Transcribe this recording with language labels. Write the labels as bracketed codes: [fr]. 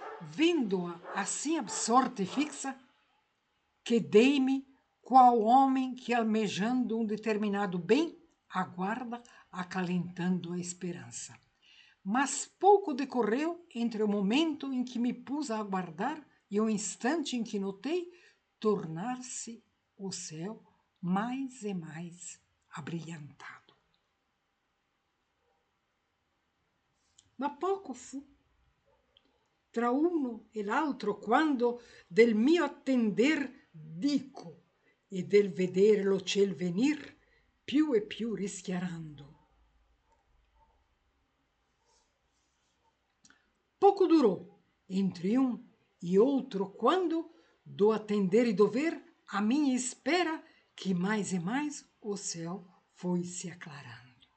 [pt] Vendo-a assim absorta e fixa, quedei-me qual homem que, almejando um determinado bem, aguarda, acalentando a esperança. Mas pouco decorreu entre o momento em que me pus a aguardar e o instante em que notei tornar-se o céu mais e mais abrilhantado. [it] Ma poco fu tra uno e l'altro quando del mio attender dico e del vedere lo ciel venir più e più rischiarando. [pt] Pouco durou entre um e outro quando, do atender e do ver, a minha espera, que mais e mais o céu foi se aclarando.